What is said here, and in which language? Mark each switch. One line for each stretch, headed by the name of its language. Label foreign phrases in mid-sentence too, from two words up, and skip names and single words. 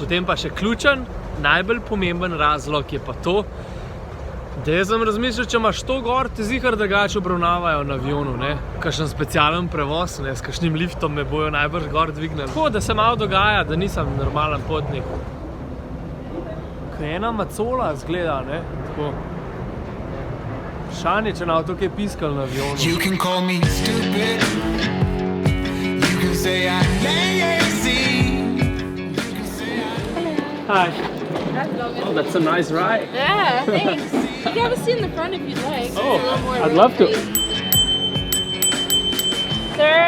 Slovenian: Potem pa še ključen, najbolj pomemben razlog je pa to, da jaz sem razmišljal, če imaš to gor, te zihar drugače obravnavajo na avionu, ne. Kakšen specialen prevoz, ne, s kakšnim liftom me bojo najbrž gor dvignili. Tako, da se malo dogaja, da nisem normalen potnik. Ko je ena macola zgleda, ne, tako. Vprašanje, če nam to kaj piskal na avionu.
English: You can call me stupid. You can say I'm lazy. You can say I'm... Hi. That's lovely. Oh, that's a nice ride. Yeah, thanks. You can have a seat in the front if you'd like. Oh, It's a little more I'd love to. room. Sir,